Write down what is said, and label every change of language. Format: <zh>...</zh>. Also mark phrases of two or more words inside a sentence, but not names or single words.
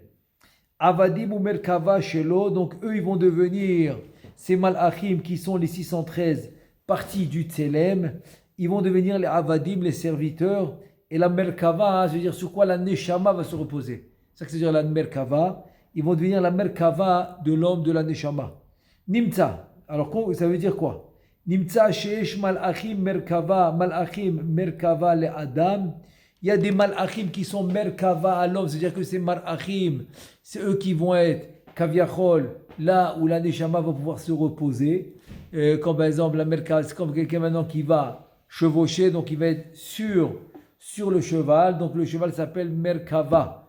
<he>Avadim ou מרכבה שלו,</he> <fr>donc eux, ils vont devenir ces malachim qui sont les 613 parties du Tselem. Ils vont devenir les avadim, les serviteurs, et la merkava, c'est-à-dire sur quoi la neshama va se reposer. C'est ça que c'est-à-dire la merkava. Ils vont devenir la merkava de l'homme de la neshama. Nimtza, alors ça veut dire quoi?</fr> <he>נמצא שיש מלאכים מרכבה לאדם.</he> <fr>Il y a des malachim qui sont merkava à l'homme, c'est-à-dire que ces malachim, c'est eux qui vont être kaviachol, là où la neshama va pouvoir se reposer. Comme par exemple la merkava, c'est comme quelqu'un maintenant qui va chevauché, donc il va être sur le cheval, donc le cheval s'appelle Merkava.</fr>